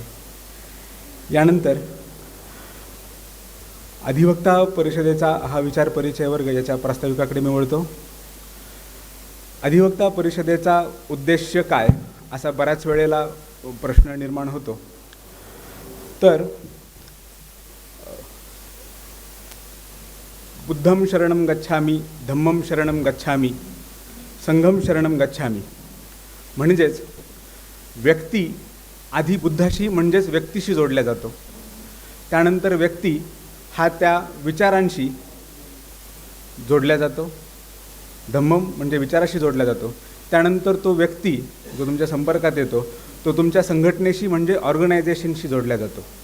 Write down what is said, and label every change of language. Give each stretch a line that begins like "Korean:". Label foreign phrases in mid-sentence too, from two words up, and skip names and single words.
Marathi: यानंतर अधिवक्ता परिषदेचा हा विचार परिचय वर्ग याच्या प्रास्ताविकाकडे मी वळतो। अधिवक्ता परिषदेचा उद्देश्य काय असा बऱ्याच वेळेला प्रश्न निर्माण होतो।
Pali: तर बुद्धं शरणं गच्छामी, धम्मं शरणं गच्छामी, संघं शरणं गच्छामी.
Marathi: म्हणजेच व्यक्ती आधी बुद्धाशी म्हणजेच व्यक्तीशी जोडला जातो, त्यानंतर व्यक्ती हा त्या विचारांशी जोडला जातो, धम्मम म्हणजे विचाराशी जोडला जातो, त्यानंतर तो व्यक्ती जो तुमच्या संपर्कात येतो तो तुमच्या संघटनेशी म्हणजे ऑर्गनायझेशनशी जोडला जातो.